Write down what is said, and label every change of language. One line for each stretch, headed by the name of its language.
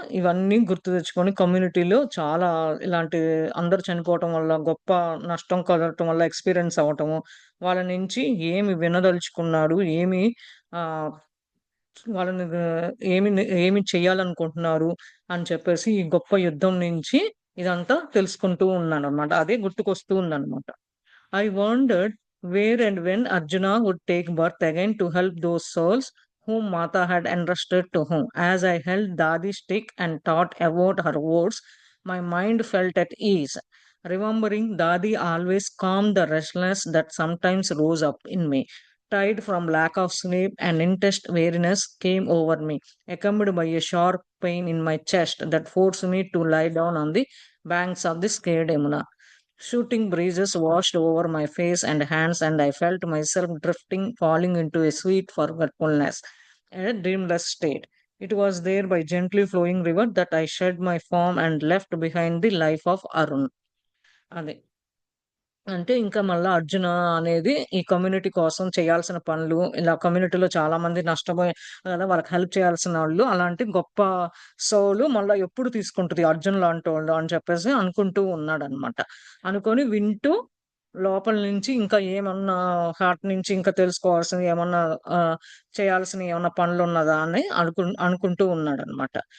Telugu: ఇవన్నీ గుర్తు తెచ్చుకొని కమ్యూనిటీలో చాలా ఇలాంటి అందరూ చనిపోవటం వల్ల గొప్ప నష్టం కలగటం వల్ల ఎక్స్‌పీరియన్స్ అవ్వటము. వాళ్ళ నుంచి ఏమి వినదలుచుకున్నాడు, ఏమి ఆహ్, వాళ్ళని ఏమి చేయాలనుకుంటున్నారు అని చెప్పేసి ఈ గొప్ప యుద్ధం నుంచి ఇదంతా తెలుసుకుంటూ ఉన్నాననమాట. అదే గుర్తుకొస్తూ ఉందనమాట.
English: I wondered where and when Arjuna would take birth again to help those souls whom Mata had entrusted to him. As I held Dadi's stick and thought about her words, my mind felt at ease. Remembering Dadi always calmed the restlessness that sometimes rose up in me. Tired from lack of sleep, and intense weariness came over me, accompanied by a sharp pain in my chest that forced me to lie down on the banks of the scared Yamuna. Shooting breezes washed over my face and hands, and I felt myself drifting, falling into a sweet forgetfulness, a dreamless state. It was there by gently flowing river that I shed my form and left behind the life of Arun.
Telugu: అది. అంటే ఇంకా మళ్ళా 'అర్జున' అనేది ఈ community కోసం చేయాల్సిన పనులు, ఇలా కమ్యూనిటీలో చాలా మంది నష్టపోయి కదా! వాళ్ళకి హెల్ప్ చేయాల్సినోళ్ళు, అలాంటి గొప్ప సోలు మళ్ళా ఎప్పుడు తీసుకుంటది 'అర్జున్' లాంటోళ్ళు అని చెప్పేసి అనుకుంటూ ఉన్నాడనమాట. అనుకోని వింటూ లోపల నుంచి ఇంకా ఏమన్నా హార్ట్ నుంచి ఇంకా తెలుసుకోవాల్సినవి ఏమన్నా చేయాల్సినయి ఏమన్నా పనులున్నదా అని అనుకుంటూ ఉన్నాడనమాట.